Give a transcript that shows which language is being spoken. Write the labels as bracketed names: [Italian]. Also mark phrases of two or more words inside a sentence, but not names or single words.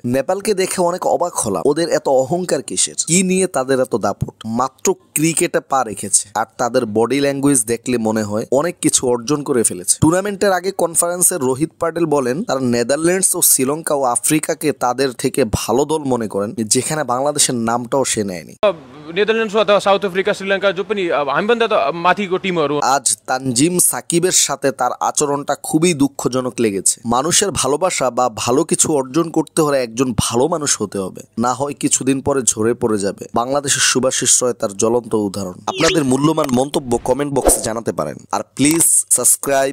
[Bangla] নেপালকে দেখে অনেক অবাক হলাম। ওদের এত অহংকার কিসের? কি নিয়ে তাদের এত দাপট? মাত্র ক্রিকেটে পা রেখেছে, আর তাদের [English] body language [Bangla] দেখলে মনে হয় অনেক কিছু অর্জন করে ফেলেছে। টুর্নামেন্টের আগে কনফারেন্সে রোহিত পাটেল বলেন তারা নেদারল্যান্ডস ও শ্রীলঙ্কা ও আফ্রিকাকে তাদের থেকে ভালো দল মনে করেন, যেখানে বাংলাদেশের নামটাও সে নেয়নি। [Nepali] नेदरल्यान्ड्स अथवा साउथ अफ्रिका श्रीलङ्का जो पनि हामीभन्दा त माथिको टिमहरू। [Bangla] আজ তানজিম সাকিবের সাথে তার আচরণটা খুবই দুঃখজনক লেগেছে। মানুষের ভালোবাসা বা ভালো কিছু অর্জন করতে হলে একজন ভালো মানুষ হতে হবে, না হয় কিছুদিন পরে ঝরে পড়ে যাবে। বাংলাদেশের শুভাশিস রয় তার জ্বলন্ত উদাহরণ। আপনাদের মূল্যবান মন্তব্য [English] comment box [Bangla] জানাতে পারেন, আর [English] please subscribe.